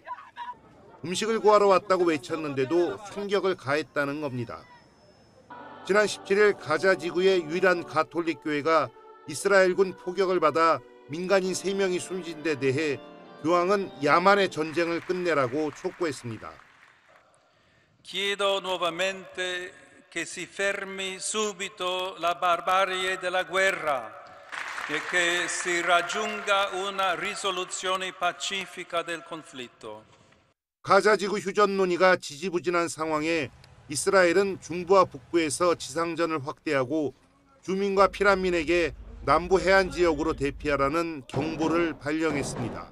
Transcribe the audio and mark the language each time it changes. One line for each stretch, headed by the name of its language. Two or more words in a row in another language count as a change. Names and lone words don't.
Korean: 음식을 구하러 왔다고 외쳤는데도 총격을 가했다는 겁니다. 지난 17일 가자 지구의 유일한 가톨릭 교회가 이스라엘군 포격을 받아 민간인 3명이 숨진 데 대해 교황은 야만의 전쟁을 끝내라고 촉구했습니다.
Italian: Chiedo nuovamente che si fermi subito la barbarie della guerra e che si raggiunga una risoluzione pacifica del conflitto.
Korean: 가자 지구 휴전 논의가 지지부진한 상황에 이스라엘은 중부와 북부에서 지상전을 확대하고 주민과 피난민에게 남부 해안 지역으로 대피하라는 경보를 발령했습니다.